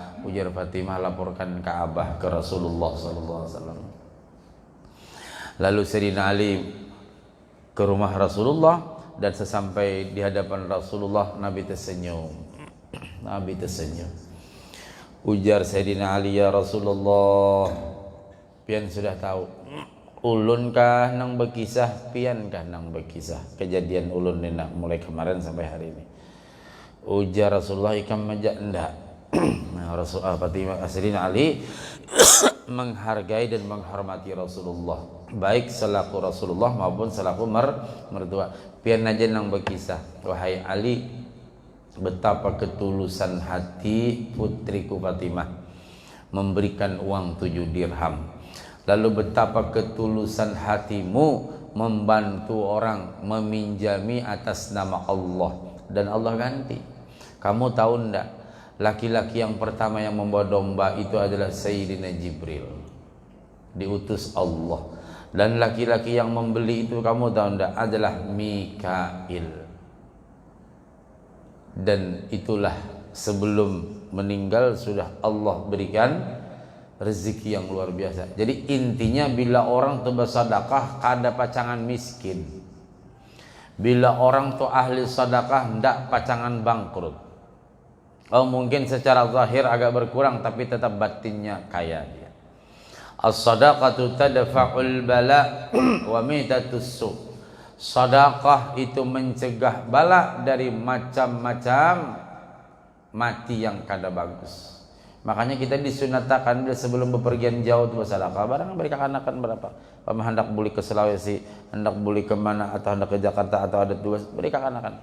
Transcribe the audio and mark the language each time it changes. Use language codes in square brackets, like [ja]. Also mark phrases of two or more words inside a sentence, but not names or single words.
[id] Ujar Fatimah, laporkan Ka'bah ke Rasulullah SAW. Lalu Sayyidina Ali ke rumah Rasulullah. Dan sesampai di hadapan Rasulullah, Nabi tersenyum. Nabi tersenyum. Ujar Sayyidina Ali, ya Rasulullah, pian sudah tahu. [bjn] Ulun kah nang berkisah, pian kah nang berkisah. Kejadian ulun ini mulai kemarin sampai hari ini. Ujar Rasulullah, ikam majak enggak. [id] Nah, Fatimah Sayyidina Ali menghargai dan menghormati Rasulullah, baik selaku Rasulullah maupun selaku mertua. [bjn] Pian aja nang berkisah, wahai Ali, [id] betapa ketulusan hati putriku Fatimah memberikan uang 7 dirham. Lalu betapa ketulusan hatimu membantu orang meminjami atas nama Allah dan Allah ganti. Kamu tahu ndak? Laki-laki yang pertama yang membawa domba itu adalah Sayyidina Jibril, diutus Allah. Dan laki-laki yang membeli itu kamu tahu tidak, adalah Mikail. Dan itulah sebelum meninggal sudah Allah berikan rezeki yang luar biasa. [bjn] Jadi intinya bila orang tu bersedekah kada pacangan miskin. Bila orang tu ahli sedekah ndak pacangan bangkrut. Oh, [id] mungkin secara zahir agak berkurang tapi tetap batinnya kaya dia. [ar] الصدقة تدفع البلاء وميتة السوء. [id] Sedekah itu mencegah bala dari macam-macam mati yang kada bagus. Makanya kita disunatakan sebelum bepergian jauh itu bersedekah. Barang mereka akan berapa? Pama hendak beli ke Sulawesi, hendak beli ke mana, atau hendak ke Jakarta, atau ada tugas, mereka akan.